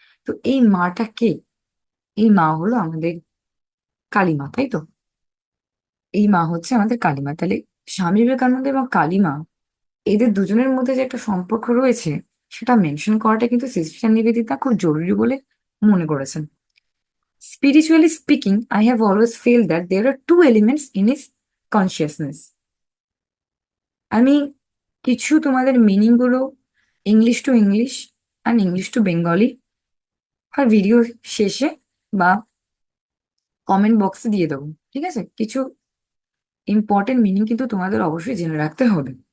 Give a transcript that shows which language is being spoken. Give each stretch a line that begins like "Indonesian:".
Bangla: তো এই মাটা কে? এই মা হলো আমাদের কালীমা, তাই তো? এই মা হচ্ছে আমাদের কালীমা। তাহলে স্বামী বিবেকানন্দ এবং কালীমা, এদের দুজনের মধ্যে যে একটা সম্পর্ক রয়েছে, সেটা মেনশন করাটা কিন্তু সিস্টার নিবেদিতা খুব জরুরি বলে মনে করেছেন।
English: Spiritually speaking, I have always felt that there are two elements in his consciousness.
Bangla: আমি কিছু তোমাদের মিনিং গুলো English to English আর English to Bengali আর video শেষে বা কমেন্ট বক্সে দিয়ে দেবো, ঠিক আছে? কিছু ইম্পর্টেন্ট মিনিং কিন্তু তোমাদের অবশ্যই জেনে রাখতে হবে।